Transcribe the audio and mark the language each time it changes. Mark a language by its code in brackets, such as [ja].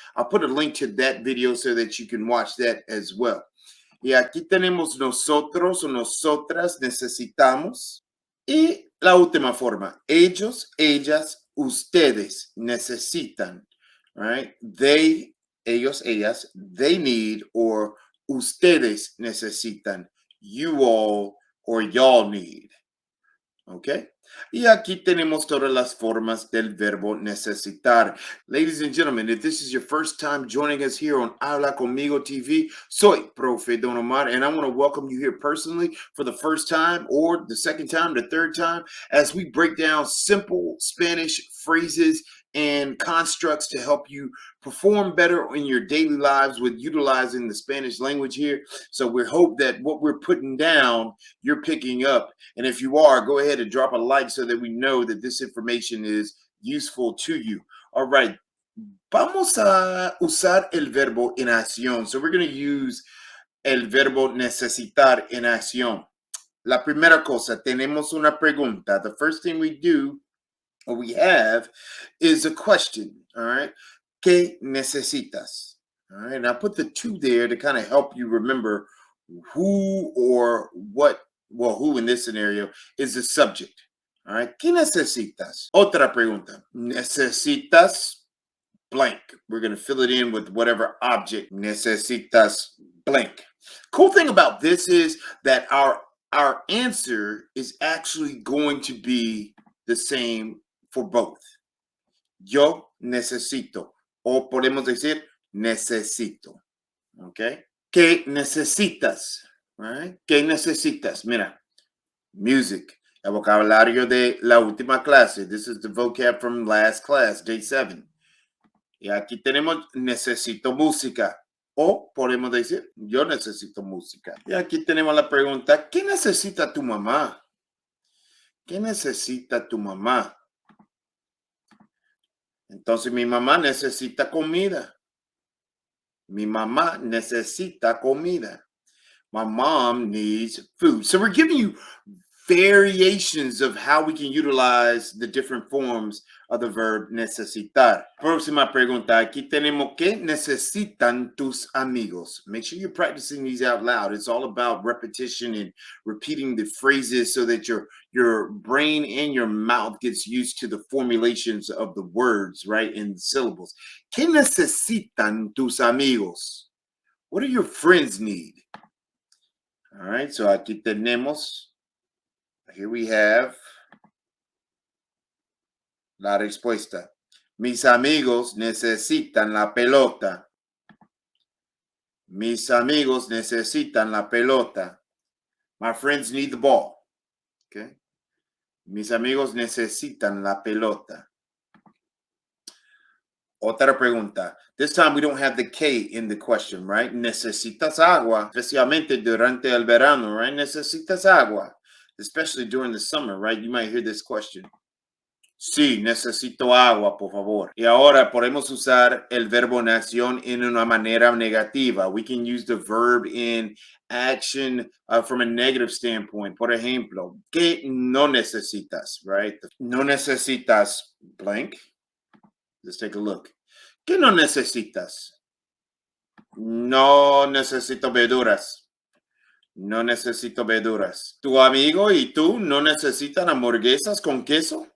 [en] I'll put a link to that video so that you can watch that as well. [es] Y aquí tenemos nosotros o nosotras necesitamos. Y la última forma, ellos, ellas, ustedes necesitan, [en] right? They, [es] ellos, ellas, [en] they need, or [es] ustedes necesitan, [en] you all or y'all need. Okay? [es] Y aquí tenemos todas las formas del verbo necesitar. [en] Ladies and gentlemen, if this is your first time joining us here on Habla Conmigo TV, soy Profe Don Omar, and I want to welcome you here personally for the first time or the second time, the third time, as we break down simple Spanish phrases and constructs to help you perform better in your daily lives with utilizing the Spanish language here. So we hope that what we're putting down, you're picking up. And if you are, go ahead and drop a like so that we know that this information is useful to you. All right. [es] Vamos a usar el verbo en acción. [en] So we're going to use [es] el verbo necesitar en acción. La primera cosa, tenemos una pregunta. [en] The first thing we do, or we have, is a question. All right. [es] ¿Qué necesitas? [en] All right. And I put the two there to kind of help you remember who or what, well, who in this scenario is the subject. All right. [es] ¿Qué necesitas? Otra pregunta. ¿Necesitas blank? [en] We're going to fill it in with whatever object. Necesitas blank. Cool thing about this is that our answer is actually going to be the same for both. [es] Yo necesito. O podemos decir necesito. [en] Okay? [es] ¿Qué necesitas? Right? ¿Qué necesitas? Mira, music. El vocabulario de la última clase. [en] This is the vocab from last class, day 7. [es] Y aquí tenemos necesito música. O podemos decir yo necesito música. Y aquí tenemos la pregunta, ¿qué necesita tu mamá? ¿Qué necesita tu mamá? Entonces mi mamá necesita comida. Mi mamá necesita comida. [en] My mom needs food. So we're giving you variations of how we can utilize the different forms of the verb necesitar. [es] Próxima pregunta. Aquí tenemos ¿qué necesitan tus amigos? [en] Make sure you're practicing these out loud. It's all about repetition and repeating the phrases so that your brain and your mouth gets used to the formulations of the words, right, in the syllables. [es] ¿Qué necesitan tus amigos? [en] What do your friends need? All right, so [es] aquí tenemos, [en] here we have [es] la respuesta. Mis amigos necesitan la pelota. Mis amigos necesitan la pelota. [en] My friends need the ball. Okay. [es] Mis amigos necesitan la pelota. Otra pregunta. [en] This time we don't have the K in the question, right? [es] Necesitas agua, especialmente durante el verano, [en] right? [es] Necesitas agua, [en] especially during the summer, right? You might hear this question. [es] Sí, necesito agua, por favor. Y ahora podemos usar el verbo en acción en una manera negativa. [en] We can use the verb in action from a negative standpoint. [es] Por ejemplo, ¿qué no necesitas, [en] right? [es] No necesitas blank. [en] Let's take a look. [es] ¿Qué no necesitas? No necesito verduras. No necesito verduras. ¿Tu amigo y tú no necesitan hamburguesas con queso?